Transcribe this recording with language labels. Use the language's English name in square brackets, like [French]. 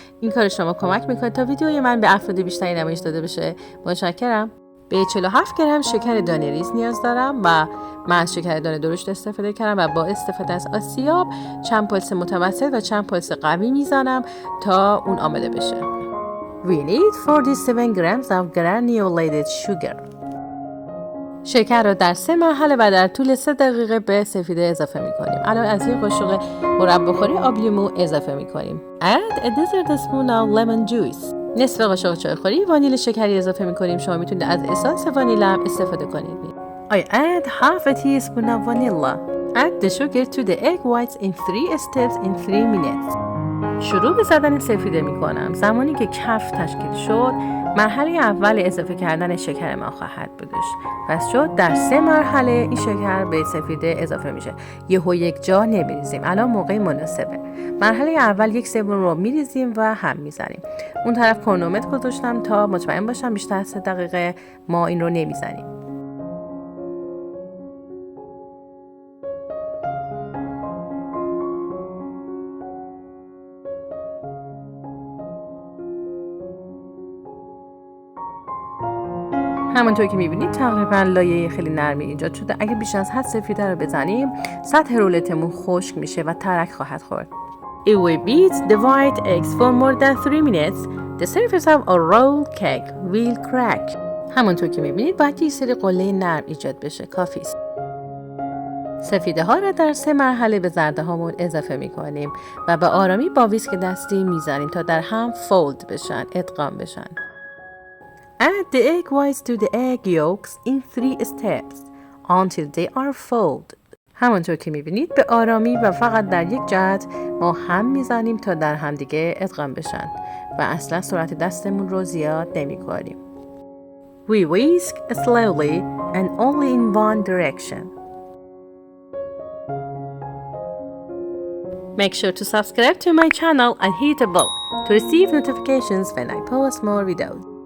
[Persian] این کار شما کمک میکنه تا ویدئوی من به افراد بیشتری نمایش داده بشه. متشکرم. به 47 گرم شکر دانه ریز نیاز دارم و من از شکر دانه درشت استفاده کردم و با استفاده از آسیاب چند پلس متوسط و چند پلس قوی میزنم تا اون آماده بشه. [English] We need 47 grams of granulated sugar. [Persian] شکر رو در 3 مرحله و در طول 3 دقیقه به سفیده اضافه می کنیم. الان از یک قاشق مرباخوری آب لیمو اضافه می کنیم. [English] Add a dessert spoon of lemon juice. [Persian] نصف قاشق چایخوری وانیل شکری اضافه می کنیم. شما میتونید از اسانس وانیل هم استفاده کنید. [English] I add half a teaspoon of vanilla. Add the sugar to the egg whites in 3 steps in 3 minutes. [Persian] شروع به زدن سفیده می کنم. زمانی که کف تشکیل شد مرحله اول اضافه کردن شکر ما خواهد بودش. پس شد در 3 مرحله این شکر به سفیده اضافه میشه. یهو یک جا نمیریزیم. الان موقع مناسبه. مرحله اول 1/3 رو میریزیم و هم میزنیم. اون طرف کرونومتر گذاشتم تا مطمئن باشم بیشتر از 3 دقیقه ما این رو نمیزنیم. همونطور که میبینید تقریبا لایه خیلی نرمی ایجاد شده. اگه بیش از حد سفیده رو بزنیم سطح رولتمون خشک میشه و ترک خواهد خورد. [English] If we beat the white eggs for more than 3 minutes, the surface of a rolled cake will crack. [Persian] همونطور که میبینید باید یک سری قله نرم ایجاد بشه. کافی است. سفیده ها را در 3 مرحله به زرده هامون اضافه میکنیم و به آرامی با ویسک دستی میزنیم تا در هم فولد بشن، ادغام بشن. [English] Add the egg whites to the egg yolks in 3 steps until they are folded. [Persian] همانطور که میبینید به آرامی و فقط در یک جهت ما هم میزنیم تا در هم دیگه ادغام بشن و اصلا سرعت دستمون رو زیاد نمی کنیم. [English] We whisk slowly and only in one direction. Make sure to subscribe to my channel and hit the bell to receive notifications when I post more videos.